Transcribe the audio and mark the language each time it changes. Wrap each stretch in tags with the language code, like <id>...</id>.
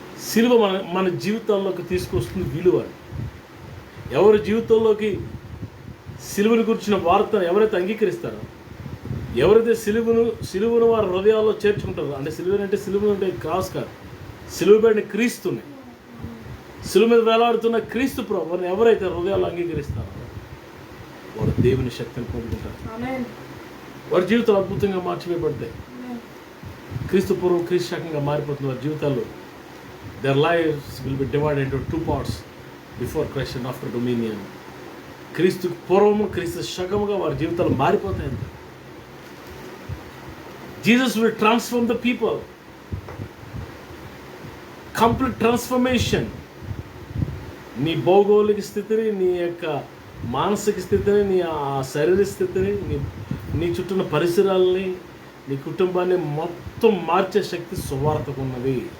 <te>సిలువ మన జీవితాల్లోకి తీసుకొస్తుంది విలువ. ఎవరి జీవితంలోకి సిలువను గురించిన వార్తను ఎవరైతే అంగీకరిస్తారో, ఎవరైతే సిలువను వారి హృదయాల్లో చేర్చుకుంటారో, అంటే సిలువను అంటే క్రాస్ కాదు, సిలువబడిన క్రీస్తుని, సిలువ మీద వేలాడుతున్న క్రీస్తు ప్రభువుని ఎవరైతే హృదయాల్లో అంగీకరిస్తారో వారు దేవుని శక్తిని పొందుకుంటారు. వారి జీవితాలు అద్భుతంగా మార్చివేయబడతాయి. క్రీస్తు పూర్వం క్రీస్తు శకంగా మారిపోతున్న వారి జీవితాలు,</te> <en>their lives will be divided into 2 parts, before Christ and after dominion.</en> <te>క్రీస్తు పూర్వము క్రీస్తు శకముగా వారి జీవితాలు మారిపోతాయి.</te> <en>Jesus will transform the people. Complete transformation.</en> <te>నీ భౌగోళిక స్థితిని, నీ యొక్క మానసిక స్థితిని, నీ ఆ శరీర స్థితిని, నీ చుట్టూన్న పరిసరాలని, నీ కుటుంబాన్ని మొత్తం మార్చే శక్తి సువార్తకు ఉన్నది.</te>